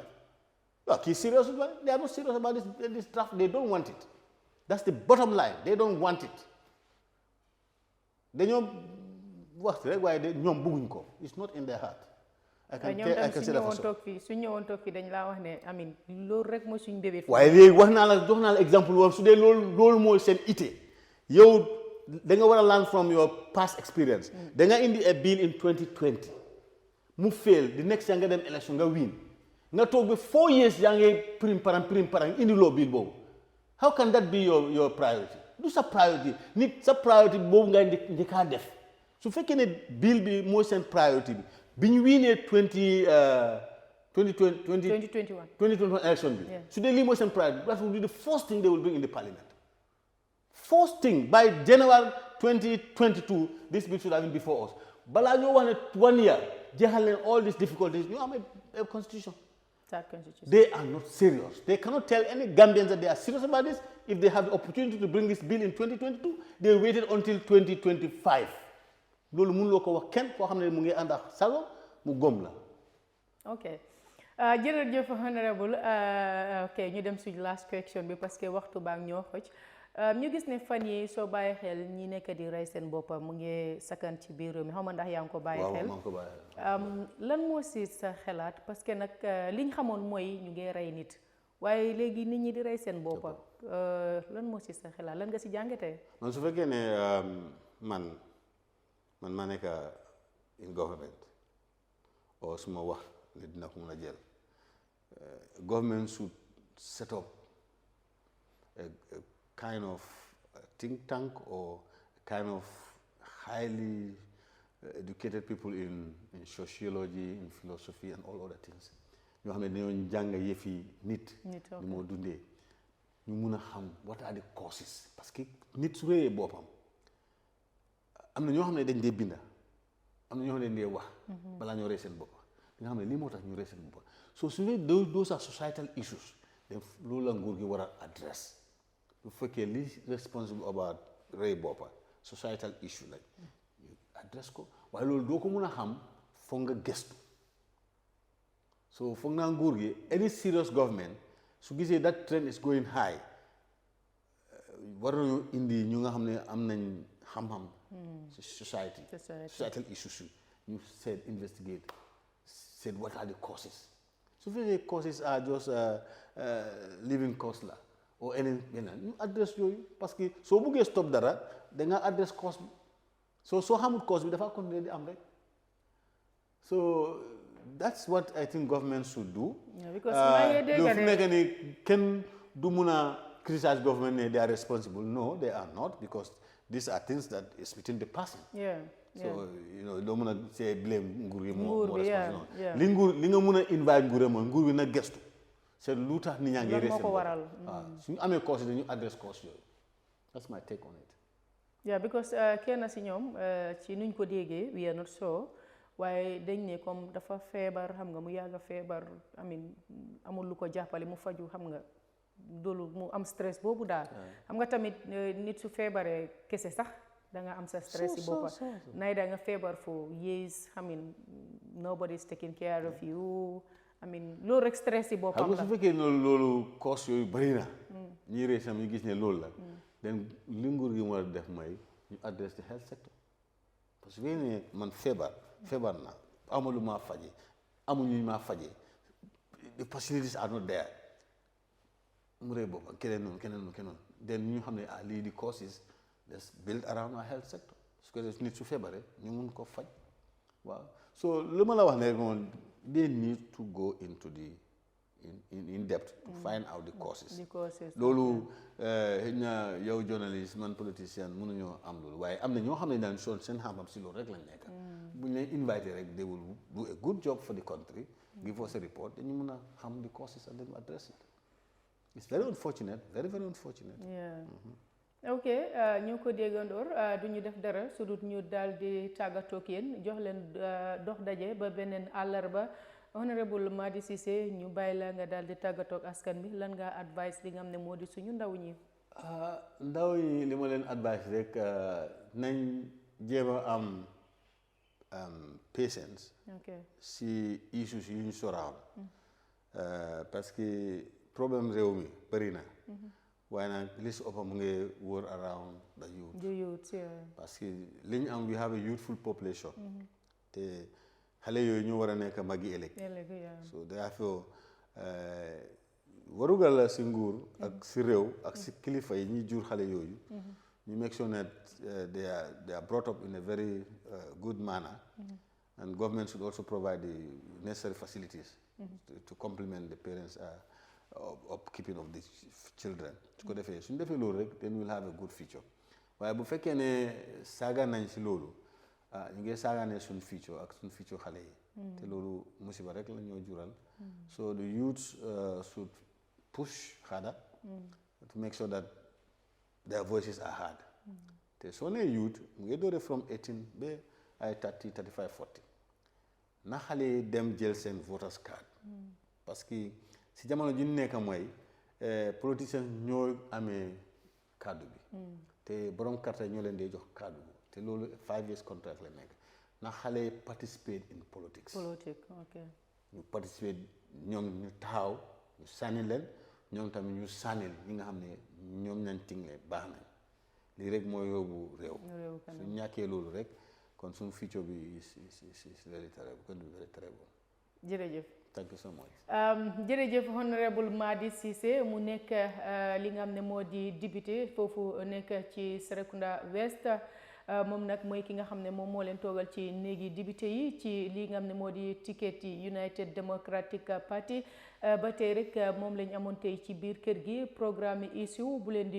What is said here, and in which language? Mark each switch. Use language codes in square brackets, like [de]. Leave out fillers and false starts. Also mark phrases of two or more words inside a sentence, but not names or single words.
[en] Look, he's serious about it. They are not serious about this draft. They don't want it. That's the bottom line. They don't want it. They know what's the why they know it's not in their heart. I can say that for sure. I mean, [wo] loolu rek mo suñ bébé. Waaye léegi wax naa la exemple woon su dee loolu mooy seen ité yow da nga war a [en] learn from your past experience. [wo] Da nga indi [en] a bill in 2020 [wo] mu [en] fail the next year [wo] nga dem election nga win nga toog ba 4 years yaa ngi prim parang indi loo bill boobu. [en] How can that be your priority? [wo] Du sa priority nit sa priority boobu nga njëkkaa def su fekkee ne bill bi mooy seen priority bi. [en] Being winning 2021 election bill. Yeah. So they leave most pride. That will be the first thing they will bring in the parliament. First thing, by January 2022, this bill should have been before us. But I know 1 year, handling all these difficulties, you have a constitution. That constitution. They are not serious. They cannot tell any Gambians that they are serious about this. If they have the opportunity to bring this bill in 2022, they waited until 2025. [wo] Loolu mënuloo ko wax kenn koo xam ne mu ngi ànd ak sago mu gom la. ok jërëjëf honorable ok ñu dem suñ [en] last question [wo] bi [fr] parce que [wo] waxtu baa ñoo xoj ñu gis ne fan yi soo bàyyi xel ñi nekk di rey seen boppa mu ngi sakkan ci biir réew mi xaw ma ndax yaa ngi ko bàyyi xel lan moo si sa xelaat [fr] parce que [wo] nag liñ xamoon mooy ñu ngi rey nit waaye léegi nit ñi di rey seen boppa lan moo si sa xelaat lan nga si jàngatee. man su fekkee ne man maa nekk [en] in government or [wo] suma wax ne dina ko mën a jël [en] government should set up a kind of think tank or kind of highly educated people in sociology, in philosophy and all other things [wo] ñoo xam ne dañoo jàng yëfi nit ni moo dundee ñu mun a xam [en] what are the [wo] causes [fr] parce que [wo] nit su réyee boppam am na ñoo xam ne dañ dee binda am na ñoo xam ne dañ dee wax balaa ñoo rey seen bopp nga xam ne lii moo tax ñu rey seen bopp so su dee [en] those are societal issues then [wo] loolu la nguur gi war a address bu fekkee li [en] responsible about [wo] rey boppa [en] societal issue [wo] lañ ñu address ko waaye loolu doo ko mun a xam foog nga gëstu so foog naa nguur gi [en] any serious government [wo] su gisee [en] that trend is going high [wo] war nañu indi ñu nga xam ne am nañ xam-xam [en] societal issues you said investigate said what are the causes so the causes are just living cost [wo] la [en] or any you address [wo] yooyu [fr] parce que [wo] soo buggee stop dara da nga address cause bi soo xamul cause bi dafa continuer di am rek [en] so that's what I think government should do because [wo] fu nekk ni kenn du mun a [en] criticize government ne they are responsible no they are not because these are things that is within the person. So don't want to say blame [wo] nguur gi [en] more responsible. [wo] Li nga mun a invite nguur mooy nguur bi na gestu. C'est lu tax nit ñaa ngi rey seen bopp. Suñu amee cause dañu address cause yooyu. [en] That's my take on it. [wo] Yeah, because kenn si ñoom ci nuñ ko déggee [en] we are not sure [wo] waaye dañ ne comme dafa feebar xam nga mu yàgg feebar amul lu ko jàppale mu faju xam nga. Doolu mu am stress boobu daal xam nga tamit nit su feebaree kese sax da nga am sa stress yi boppa nay da nga feebar [en] for years nobody is taking care of you [wo] loolu rek stress yi boppam la su fekkee loolu cause yooyu bari na ñi rey sam ñu gis ne loolu la den li nguur gi war a def mooy ñu [en] address the health sector [fr] parce que [wo] ne man feebar na amalu maa faje amuñu maa faje [en] the facilities are not there [wo] mu rey boppam keneen noonu then ñu xam ne lii di [en] causes let's build around our health sector [wo] su ko defee nit su feebaree ñu mun ko faj waaw so lu ma la wax ne moom [en] they need to go into the in depth to find out the causes [wo] loolu xëy na yow journaliste man politicien mënuñoo am loolu waaye am na ñoo xam ne daan soon seen xam-xam si loolu rek lañ nekk bu ñu leen invité rek [en] they will do a good job for the country give us a report [wo] dañu mën a xam [en] the causes and then address it. It's very unfortunate, very, very unfortunate. Yeah. [wo] Ok ñoo ko déggandoor du ñu def dara su dut ñu daal di tàggatoo ak yéen jox leen dox daje ba beneen àllarba honorable Madi Ceesay ñu bàyyi la nga daal di tàggatoo ak askan bi lan nga advice li nga xam ne moo di suñu ndaw ñi. ndaw yi li ma leen advice rek nañ jéem a am patience. si issues yi ñu surround [fr] parce que [wo] problème réew mi bëri na. waaye nag li si ëpp mu ngi wër [en] around the youth. [fr] parce que [wo] li ñu am [en] we have a youthful population. [wo] te xale yooyu ñu war a nekk magi ëllëg. so therefore warugal la si nguur ak si réew ak si kilifa yi ñuy jur xale yooyu. [en] ñu make sure that they are brought up in a very good manner. And government should also provide the necessary facilities to complement the parents' upkeeping of the children. [wo] su ko defee suñu defee loolu rek [en] then we'll have a good future [wo] waaye bu fekkee ne saaga nañ si loolu ñu ngi saagaane suñu future ak suñu future xale yi. te loolu musiba rek la ñoo jural. [en] so the youths should push harder to make sure that their voices are heard. [wo] te soo nee youth mu ngi doore from 18 ba ay 30 35 40 na xale yi dem jël seen [en] voters card. [fr] parce que [wo] si jamono ji ñu nekk mooy politiciens ñoo amee kàddu bi. te borom carte ñoo leen di jox kàddu bi te loolu [en] 5 years contract [wo] la nekk na xale yi [en] participate in politics. [wo] ñu participate ñoom ñu taxaw ñu sànni leen ñoom tamit ñu sànnil ñi nga xam ne ñoom nañ tingle baax nañ lii rek mooy yóbbu réew. su ñàkkee loolu rek kon suñu future bi [en] is very terrible can be very terrible. [wo] jërëjëf. [en] Thank you so much. [wo] jërëjëf honorable Madi Ceesay mu nekk li nga xam ne moo di député foofu nekk ci Serrekunda West moom nag mooy ki nga xam ne moom moo leen toogal ci néegi député yi ci li nga xam ne moo di ticket yi United Democratic Party ba tey rek moom lañ amoon tey ci biir kër gi programme Issuse bu leen di